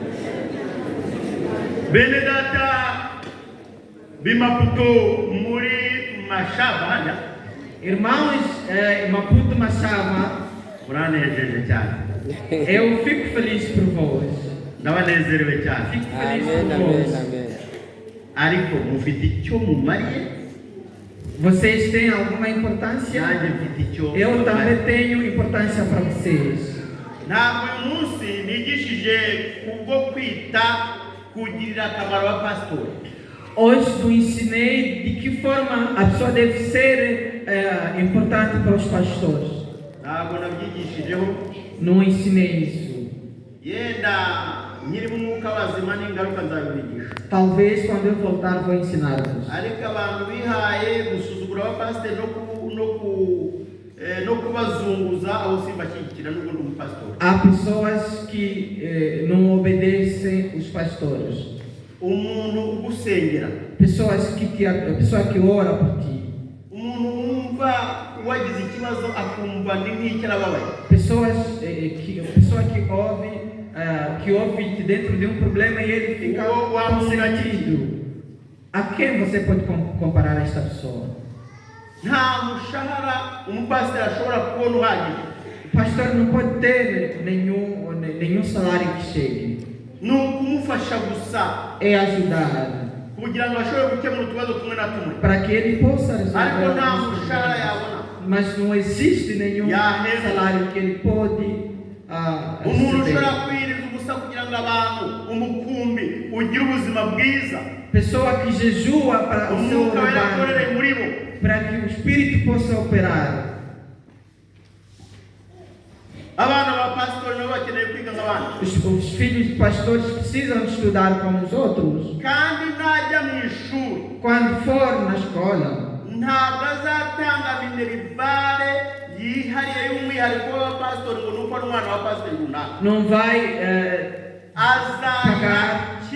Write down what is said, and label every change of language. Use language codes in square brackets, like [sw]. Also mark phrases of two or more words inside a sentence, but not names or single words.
[rw] Benedata Bimaputo Muri Machava. [pt] Irmãos, Maputo Machava, eu fico feliz por vós. Fico feliz por vós. [rw] Ariko mufite icyo mumariye. [pt] Vocês têm alguma importância? Eu também tenho importância para vocês. [rw] Ntabwo uyu munsi nigishije kubwo kwita kugirira akamaro abapastori. [pt] Hoje eu ensinei de que forma a pessoa deve ser importante para os pastores. [rw] Ntabwo nabyigishijeho. [pt] Não ensinei isso. [rw] Yenda nyiri mu mwuka wazima n'ingaruka nzabibigisha. [pt] Talvez quando eu voltar vou ensinar-vos. [rw] Ariko abantu bihaye gusuzugura abapasiteri no kubazunguza aho simbashyigikira n'ubundi umupasitori. [pt] Há pessoas que não obedecem os pastores. [rw] Umuntu ugusengera. [pt] Pessoa que ora por ti. [rw] Umuntu wumva wagize ikibazo akumva ni nk'icyo arababaye. [pt] Pessoa que ouve dentro de um problema e ele fica consentido. A quem você pode comparar esta pessoa? [rw] Nta mushahara umupasiteri ashobora kubona uhagije. [pt] O pastor não pode ter nenhum salário que chegue. [rw] Ni ukumufasha gusa. [pt] É ajudar. [rw] Kugira ngo ashobore gukemura utubazo tumwe na tumwe. [pt] Para que ele possa resolver. [rw] Ariko nta mushahara yabona. [pt] Mas não existe nenhum salário que ele pode [rw] umuntu ushobora kwiriza ubusa kugira ngo abantu umukumbi ugire ubuzima bwiza. [pt] Pessoa que jejua para o seu rebanho, para que o Espírito possa operar. Os filhos de pastores precisam estudar como os outros. Quando for na escola, não vai pagar.